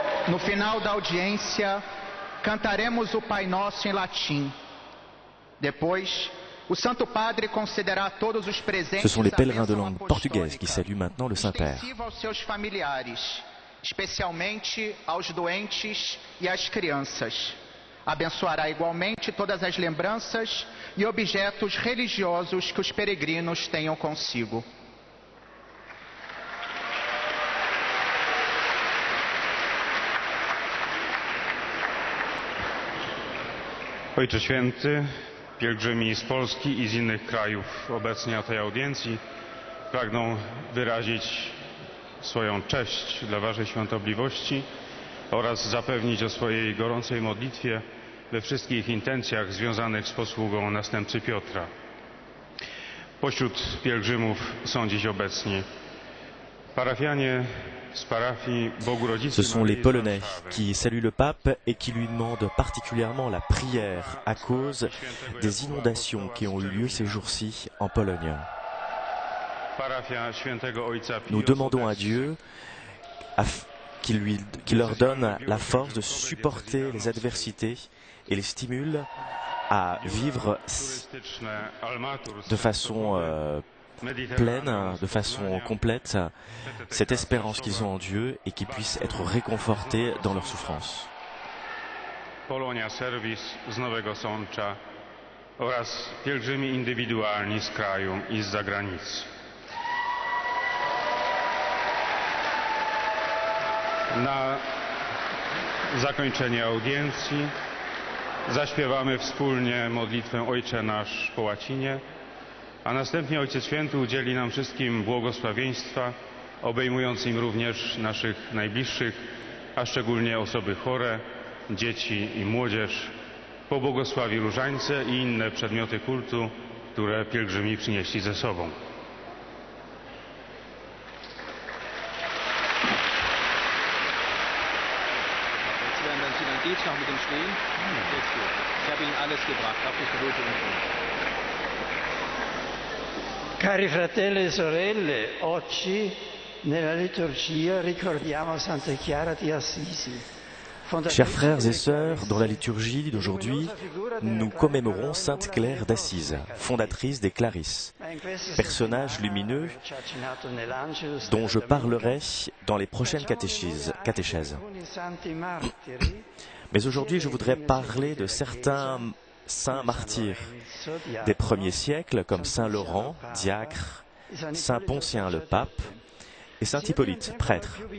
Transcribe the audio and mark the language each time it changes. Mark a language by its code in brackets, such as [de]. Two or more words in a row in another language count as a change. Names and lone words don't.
[pt] No final da audiência, cantaremos o Pai Nosso em latim. Depois, o Santo Padre concederá a todos os presentes [fr] Ce sont les pèlerins de [pt] a bênção [fr] langue portugaise qui [pt] apostólica, [fr] saluent maintenant le Saint-Père. [pt] extensiva aos seus familiares, especialmente aos doentes e às crianças. Abençoará igualmente todas as lembranças e objetos religiosos que os peregrinos tenham consigo. [pl] Ojcze Święty, pielgrzymi z Polski i z innych krajów obecni na tej audiencji pragną wyrazić swoją cześć dla Waszej świątobliwości oraz zapewnić o swojej gorącej modlitwie we wszystkich intencjach związanych z posługą następcy Piotra. Pośród pielgrzymów są dziś obecni parafianie z parafii Bogu Rodzicy [fr] Ce sont les [pl] Maryi z [fr] Polonais [pl] Warszawy, [fr] qui saluent le pape et qui lui demandent particulièrement la prière à cause des inondations qui ont eu lieu ces jours-ci en Pologne. [pl] parafia Świętego Ojca Pio [fr] Nous demandons à [pl] Sobieski, [fr] Dieu qu'il leur donne la force de supporter les adversités et les stimule à vivre [pl] turystyczne Almatur, [fr] de façon pleine, de façon complète, cette espérance qu'ils ont en Dieu et qu'ils puissent être réconfortés dans leur souffrance. [pl] Polonia Servis z Nowego Sącza oraz pielgrzymi indywidualni z kraju i z zagranicy. Na zakończenie audiencji zaśpiewamy wspólnie modlitwę Ojcze Nasz po łacinie, a następnie Ojciec Święty udzieli nam wszystkim błogosławieństwa, obejmując im również naszych najbliższych, a szczególnie osoby chore, dzieci i młodzież. Pobłogosławi różańce i inne przedmioty kultu, które pielgrzymi przynieśli ze sobą. [de] Jetzt werden dann Sie, dann geht's noch mit dem Stehen? Jetzt gut. Ich habe Ihnen alles gebracht, auf die Verhütung. [it] Cari fratelli e sorelle, oggi nella liturgia ricordiamo Santa Chiara di Assisi. [fr] Chers frères et sœurs, dans la liturgie d'aujourd'hui, nous commémorons Sainte Claire d'Assise, fondatrice des Clarisses, personnage lumineux dont je parlerai dans les prochaines catéchèses. Mais aujourd'hui, je voudrais parler de certains saints martyrs des premiers siècles, comme Saint Laurent, diacre, Saint Poncien le pape, et Saint Hippolyte, prêtre.